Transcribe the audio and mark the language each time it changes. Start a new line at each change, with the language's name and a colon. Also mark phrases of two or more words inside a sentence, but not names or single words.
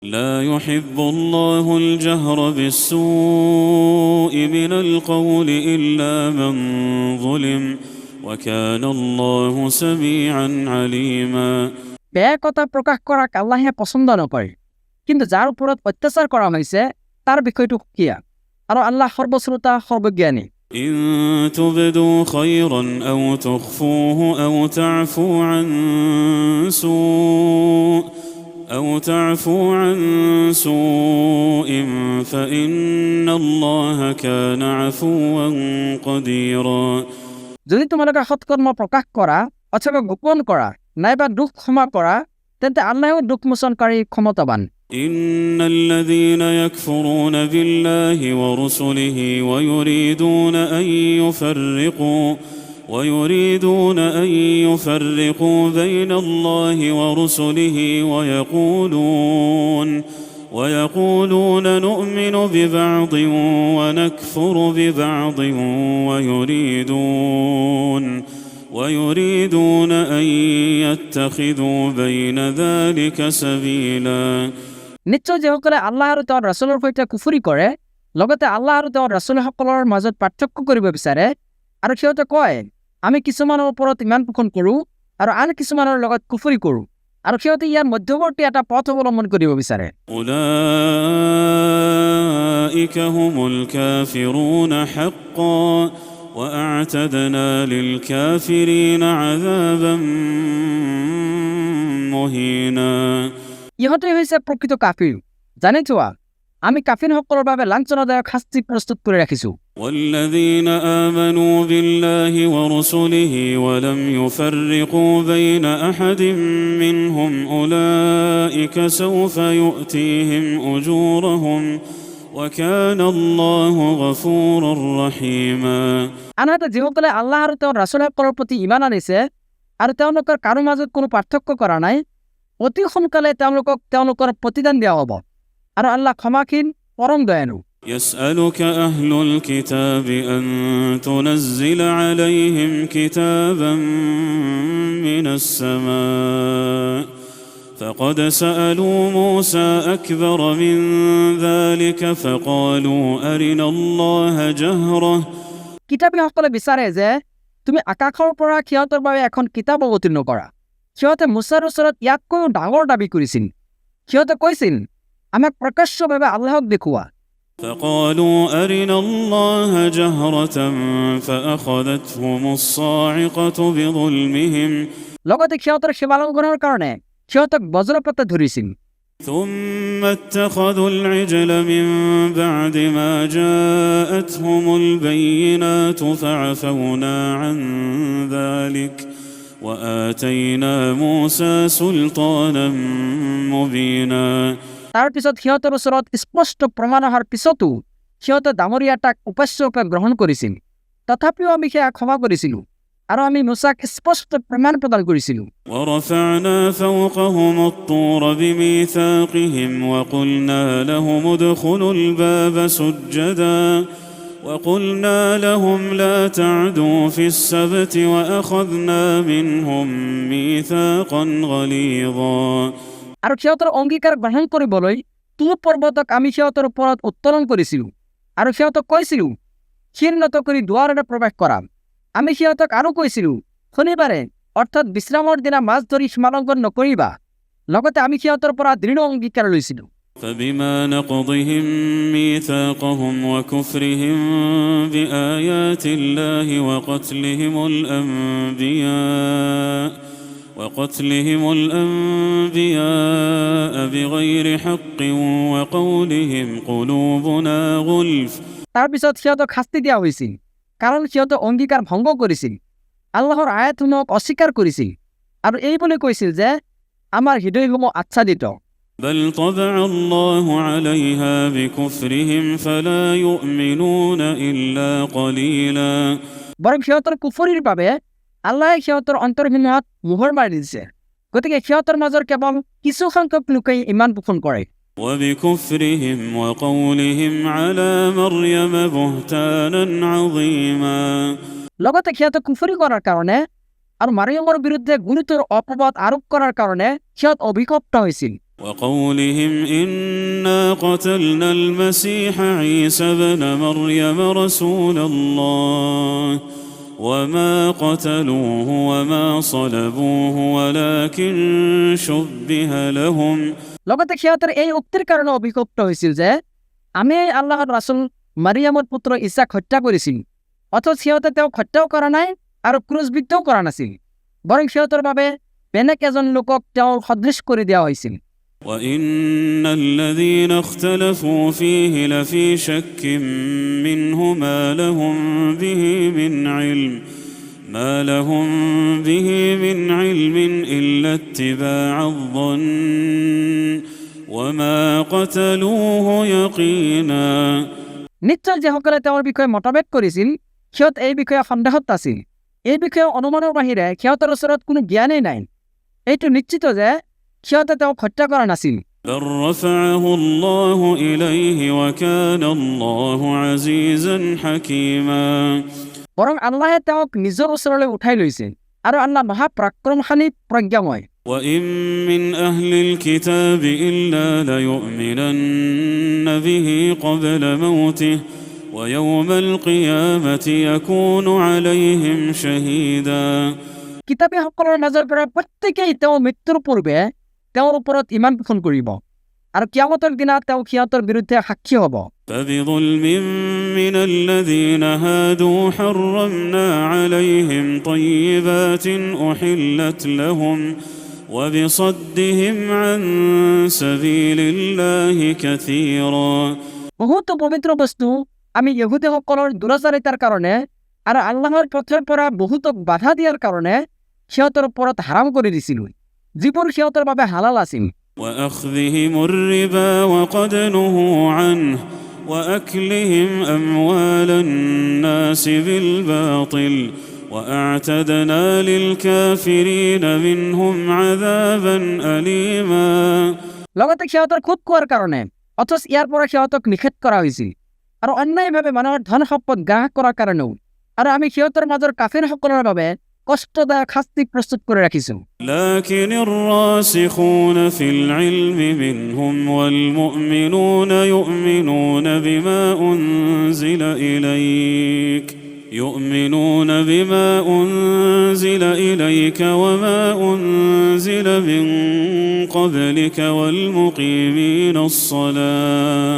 Arabic: لا يحب الله الجهر بالسوء من القول إلا من ظلم وكان الله سميعا عليما
Assamese: বেয়া কথা প্ৰকাশ কৰাক আল্লাহে পছন্দ নকৰে, কিন্তু যাৰ ওপৰত অত্যাচাৰ কৰা হৈছে তাৰ বিষয়টো সুকীয়া, আৰু আল্লাহ সৰ্বশ্ৰোতা সৰ্বজ্ঞানী।
Arabic: إن تبدوا خيرا أو تخفوه أو تعفو عن سوء فإن الله كان عفوا قديرا
Assamese: যদি তোমালোকে সৎকৰ্ম প্ৰকাশ কৰা অথবা গোপন কৰা নাইবা দুখ ক্ষমা কৰা, তেন্তে আল্লাহেও দুখ মোচনকাৰী ক্ষমতাবান।
Arabic: إن الذين يكفرون بالله ورسله ويريدون أن يفرقوا بين الله ورسله ويقولون نؤمن ببعض ونكفر ببعض ويريدون أن يتخذوا بين ذلك سبيلا
Assamese: নিশ্চয় যিসকলে আল্লাহ আৰু তেওঁৰ ৰাছুলৰ সৈতে কুফৰি কৰে, লগতে আল্লাহ আৰু তেওঁৰ ৰাছুলসকলৰ মাজত পাৰ্থক্য কৰিব বিচাৰে, আৰু সিহঁতে কয় আমি কিছুমানৰ ওপৰত ইমান পোষণ কৰোঁ আৰু আন কিছুমানৰ লগত কুফৰি কৰোঁ, আৰু সিহঁতে ইয়াৰ মধ্যৱৰ্তী এটা পথ অৱলম্বন কৰিব বিচাৰে।
Arabic: أولئك هم الكافرون حقا وأعتدنا للكافرين عذابا مهينا
Assamese: ইহঁতে হৈছে প্ৰকৃত কাফিৰ। জানি থোৱা, আমি কাফিৰসকলৰ বাবে লাঞ্ছনাদায়ক শাস্তি প্ৰস্তুত কৰি ৰাখিছোঁ।
Arabic: والذين آمنوا بالله ورسله ولم يفرقوا بين أحد منهم أولئك سوف يؤتيهم أجورهم وكان الله غفورا رحيما
Assamese: আনহাতে যিসকলে আল্লাহ আৰু তেওঁৰ ৰাছুলসকলৰ প্ৰতি ঈমান আনিছে আৰু তেওঁলোকৰ কাৰো মাজত কোনো পাৰ্থক্য কৰা নাই, অতি সোনকালে তেওঁলোকক তেওঁলোকৰ প্ৰতিদান দিয়া হ'ব, আৰু আল্লাহ ক্ষমাশীল পৰম দয়ালু।
Arabic: يسألك أهل الكتاب أن تنزل عليهم كتابا من السماء فقد سألوا موسى أكبر من ذلك فقالوا أرنا الله جهرة
Assamese: কিতাপীসকলে বিচাৰে যে তুমি আকাশৰ পৰা সিহঁতৰ বাবে এখন কিতাপ অৱতীৰ্ণ কৰা। সিহঁতে মুছাৰ ওচৰত ইয়াতকৈও ডাঙৰ দাবী কৰিছিল। সিহঁতে কৈছিল আমাক প্ৰকাশ্যভাৱে আল্লাহক দেখুওৱা।
Arabic: فقالوا أرنا الله جهرة فأخذتهم الصاعقة بظلمهم
Assamese: লগতে সিহঁতৰ সেৱালংঘনৰ কাৰণে সিহঁতক বজ্ৰপাতে ধৰিছিল।
Arabic: ثم اتخذوا العجل من بعد ما جاءتهم البينات فعفونا عن ذلك وآتينا موسى سلطانا مبينا
Assamese: তাৰ পিছত সিহঁতৰ ওচৰত স্পষ্ট প্ৰমাণ অহাৰ পিছতো সিহঁতে ডাঙৰীয়াটাক উপাস্যৰূপে গ্ৰহণ কৰিছিল। তথাপিও আমি সেয়া ক্ষমা কৰিছিলোঁ, আৰু আমি মুছাক স্পষ্ট প্ৰমাণ প্ৰদান কৰিছিলোঁ।
Arabic: ورفعنا فوقهم الطور بميثاقهم وقلنا لهم ادخلوا الباب سجدا وقلنا لهم لا تعدوا في السبت وأخذنا منهم ميثاقا غليظا
Assamese: আৰু সিহঁতৰ অংগীকাৰ গ্ৰহণ কৰিবলৈ তুৰ পৰ্বতক আমি সিহঁতৰ ওপৰত উত্তোলন কৰিছিলোঁ, আৰু সিহঁতক কৈছিলোঁ ক্ষীণত কৰি দুৱাৰেৰে প্ৰৱেশ কৰা। আমি সিহঁতক আৰু কৈছিলোঁ শনিবাৰে অৰ্থাৎ বিশ্ৰামৰ দিনা মাছ ধৰি সীমালংঘন নকৰিবা। লগতে আমি সিহঁতৰ পৰা দৃঢ় অংগীকাৰ লৈছিলোঁ।
Arabic: فبما نقضهم ميثاقهم وكفرهم بآيات الله وقتلهم الأنبياء بغير حق وقولهم قلوبنا غلف
Assamese: তাৰ পিছত সিহঁতক শাস্তি দিয়া হৈছিল, কাৰণ সিহঁতে অংগীকাৰ ভংগ কৰিছিল, আল্লাহৰ আয়াতসমূহক অস্বীকাৰ কৰিছিল, আৰু এই বুলি কৈছিল যে আমাৰ হৃদয়সমূহ আচ্ছাদিত।
Arabic: بل طبع الله عليها بكفرهم فلا يؤمنون إلا قليلا
Assamese: বৰং সিহঁতৰ কুফৰিৰ বাবে আল্লাহে সিহঁতৰ অন্তৰসমূহত মোহৰ মাৰি দিছে, গতিকে সিহঁতৰ মাজৰ কেৱল কিছু সংখ্যক লোকেই ইমান পোষণ কৰে।
Arabic: وبكفرهم وقولهم على مريم بهتانا عظيما
Assamese: লগতে সিহঁতে কুফৰি কৰাৰ কাৰণে আৰু মাৰিয়মৰ বিৰুদ্ধে গুৰুতৰ অপবাদ আৰোপ কৰাৰ কাৰণে সিহঁত অভিশপ্ত হৈছিল।
Arabic: وقولهم إنا قتلنا المسيح عيسى ابن مريم رسول الله وما قتلوه وما صلبوه ولكن شبه لهم
Assamese: লগতে সিহঁতৰ এই উক্তিৰ কাৰণে অভিযুক্ত হৈছিল যে আমি আল্লাহৰ ৰাসূল মাৰিয়ামৰ পুত্ৰ ঈছাক হত্যা কৰিছিল, অথচ সিহঁতে তেওঁক হত্যাও কৰা নাই আৰু ক্ৰুচবিদ্ধও কৰা নাছিল, বৰং সিহঁতৰ বাবে বেলেগ এজন লোকক তেওঁৰ সদৃশ কৰি দিয়া হৈছিল।
Arabic: وإن الذين اختلفوا فيه لفي شك منه ما لهم به من علم إلا اتباع الظن وما قتلوه يقينا
Assamese: নিশ্চয় যিসকলে তেওঁৰ বিষয়ে মতভেদ কৰিছিল সিহঁত এই বিষয়ে সন্দেহত আছিল। এই বিষয়ে অনুমানৰ বাহিৰে সিহঁতৰ ওচৰত কোনো জ্ঞানেই নাই। এইটো নিশ্চিত যে সিহঁতে তেওঁক হত্যা কৰা নাছিল।
Arabic: بل رفعه الله إليه وكان الله عزيزا حكيما
Assamese: বৰং আল্লাহে তেওঁক নিজৰ ওচৰলৈ উঠাই লৈছে আৰু আল্লাহ মহাপৰাক্ৰমশালী প্ৰজ্ঞাময়।
Arabic: وإن من أهل الكتاب إلا ليؤمنن به قبل موته ويوم القيامة يكون عليهم شهيدا
Assamese: কিতাপীসকলৰ মাজৰ পৰা প্ৰত্যেকেই তেওঁ মৃত্যুৰ পূৰ্বে তেওঁৰ ওপৰত ইমান পোষণ কৰিব আৰু কিয়ামতৰ দিনা তেওঁ সিহঁতৰ বিৰুদ্ধে সাক্ষী হ'ব।
Arabic: فبظلم من الذين هادوا حرمنا عليهم طيبات أحلت لهم وبصدهم عن سبيل الله كثيرا
Assamese: বহুতো পবিত্ৰ বস্তু আমি ইহুদীসকলৰ দুৰাচাৰিতাৰ কাৰণে আৰু আল্লাহৰ পথৰ পৰা বহুতক বাধা দিয়াৰ কাৰণে সিহঁতৰ ওপৰত হাৰাম কৰি দিছিলোঁ, যিবোৰ সিহঁতৰ বাবে হালাল আছিল।
Arabic: وأخذهم الربا وقد نهوا عنه وأكلهم أموال الناس بالباطل وأعتدنا للكافرين منهم عذابا أليما
Assamese: লগতে সিহঁতৰ খুদ খোৱাৰ কাৰণে অথচ ইয়াৰ পৰা সিহঁতক নিষেধ কৰা হৈছিল আৰু অন্যায়ভাৱে মানুহৰ ধন সম্পদ গ্ৰাস কৰাৰ কাৰণেও, আৰু আমি সিহঁতৰ মাজৰ কাফিৰসকলৰ বাবে কষ্টদায়ক শাস্তি প্ৰস্তুত কৰি ৰাখিছোঁ।
Arabic: لكن الراسخون في العلم منهم والمؤمنون يؤمنون بما أنزل إليك وما أنزل من قبلك والمقيمين الصلاة